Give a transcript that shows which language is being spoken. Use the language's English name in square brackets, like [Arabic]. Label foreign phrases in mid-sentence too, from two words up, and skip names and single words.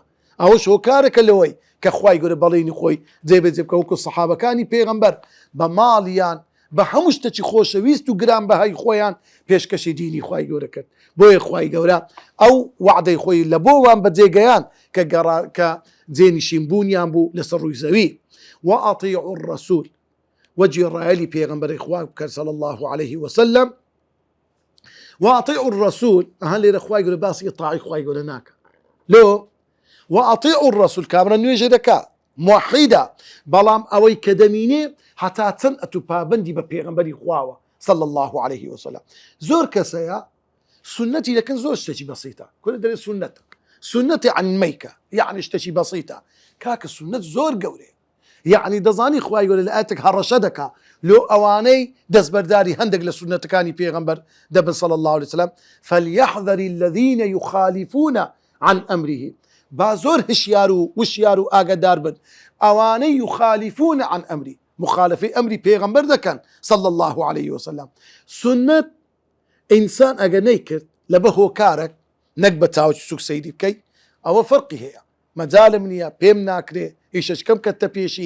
[Central Kurdish] ئەوەش هۆکارێکە لەوەی کە خوای گەورە بەڵێنی خۆی جێبەجێ بکە، وەکو سەحابەکانی پێغەمبەر بە ماڵیان بە هەموو شتێکی خۆشەویست و گرانبەهای خۆیان پێشکەشی دینی خوای گەورە کرد. بۆیە خوای گەورە ئەو وعدەی خۆی لە بۆوان بەجێگەیان کە جێنشینبوونیان بوو لەسەر ڕووی زەوی. [Arabic] وأطيعوا الرسول، [Central Kurdish] وجێڕایەلی پێغەمبەری خوا بکەن [Arabic] صلی الله عليه وسلم. وأطيعوا الرسول، [Central Kurdish] ئەها لێرە خوای گەورە باسی ئیطاعی خوای گەورە ناکە. لۆ [Arabic] وأطيعوا الرسول [Central Kurdish] کامرە نوێژە دەکا موحیدە، بەڵام ئەوەی کە دەمینێ هەتا چەند ئەتو پابەندی بە پێغەمبەری خواوە [Arabic] صلی الله عليه وسلم. [Central Kurdish] زۆر کەسەیە سنەتی دەکەن، زۆر شتێکی بەسیتە، کورە دەرێ سنەتە، سنەتی عنمەیکە، یعنی شتێکی بەسیتە. کاکە سنەت زۆر گەورەیە، یعنی دەزانی خوای گەورە لە ئاەتێک هەڕەشە دەکا لۆ ئەوانەی دەستبەرداری هەندێک لە سنەتەکانی پێغەمبەر دەبن [Arabic] صلی الله عليه وسلم. فليحذر الذين يخالفون عن أمره، [Central Kurdish] با زۆر هشیار و وشیار و ئاگادار بن ئەوانەی [Arabic] یخالیفون عن ئەمری، [Central Kurdish] مخالفەی ئەمری پێغەمبەر دەکەن [Arabic] صلی الله عليه وسلم. [Central Kurdish] سنەت ئینسان ئەگەر نەیکرد لەبە هۆکارێک نەک بە چاوەکی سوک سەیری بکەی، ئەوە فەرقی هەیە، مەجالم نییە، پێم ناکرێ، ئیشەکەم کەتە پێشی.